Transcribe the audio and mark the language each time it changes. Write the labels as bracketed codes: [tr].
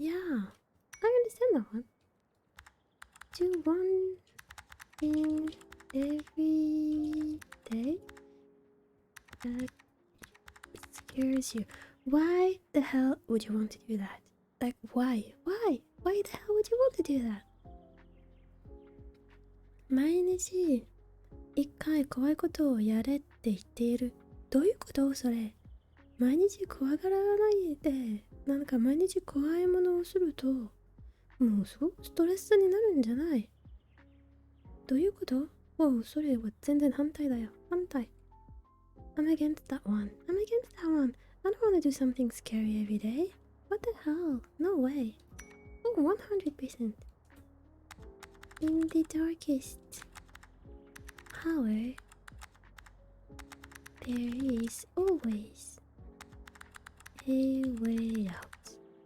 [en] Yeah, I understand that one. Do one thing every day that scares you. Why the hell would you want to do that? Like, why? Why the hell would you want to do that? [ja] 毎日一回怖いことをやれって言っている。どういうことそれ？毎日怖がらないで、なんか毎日怖いものをすると、もうすごくストレスになるんじゃない？どういうこと？おう、それは全然反対だよ。 [en] 反対。I'm against that one. I don't want to do something scary every day. What the hell? No way. Oh, 100%. In the darkest hour, there is always a way out.